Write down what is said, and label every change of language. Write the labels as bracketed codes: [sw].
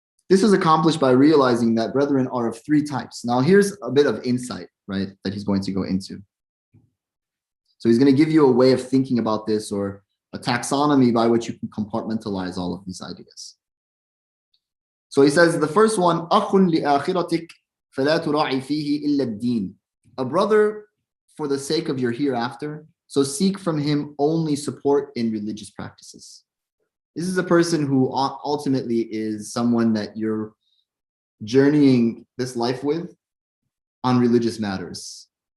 [en] This is accomplished by realizing that brethren are of three types. Now, here's a bit of insight, right, that he's going to go into. So he's going to give you a way of thinking about this, or a taxonomy by which you can compartmentalize all of these ideas. So he says the first one, [ar] أخٌ لآخرتك فلا تراعي فيه إلا الدين. [en] A brother for the sake of your hereafter, so seek from him only support in religious practices. This is a person who ultimately is someone that you're journeying this life with on religious matters.